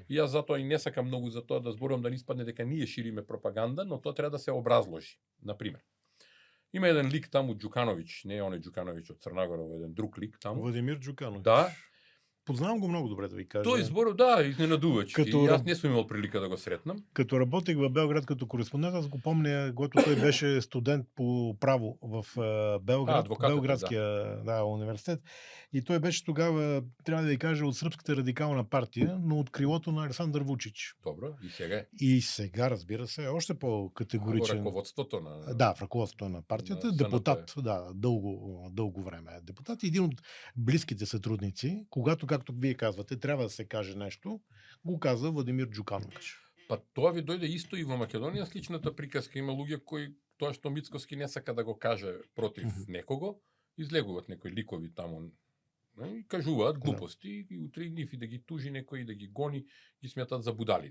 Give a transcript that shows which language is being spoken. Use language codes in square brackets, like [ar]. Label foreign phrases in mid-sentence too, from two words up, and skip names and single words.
[mk] И јас затоа и не сакам многу за тоа да зборувам да не испадне дека ние шириме пропаганда, но тоа треба да се образложи. Например, има еден лик таму Џукановиќ, не е оној Џукановиќ од Црнагора, еден друг лик таму. Владимир Џукановиќ. Да. Познавам го многу добре, да ви кажам. Тој збору, да, изненадувачки. Јас не сум имал прилика да го сретнам. [bg] Като работех во Белград като кореспондент, аз го помня, когато той беше студент по право в Белград, Белградския университет. И той беше тогава, трябва да ви кажа, от Српската радикална партия, но от крилото на Александър Вучич. Добро, и сега? И сега, разбира се, още по-категоричен. В ръководството на... Да, в ръководството на партията. На депутат, да, дълго време е депутат. Един от близките сътрудници, когато, както вие казвате, трябва да се каже нещо, го каза Владимир Џукановиќ. [mk] Па тоа ви дојде исто и во Македонија сличната приказка. Има луѓе кои тоа што Мицкоски не сака да го каже против некого, излегуваат некои ликови таму и кажуваат глупости и утре нив и да ги тужи некој и да ги гони, ги смятат за будали.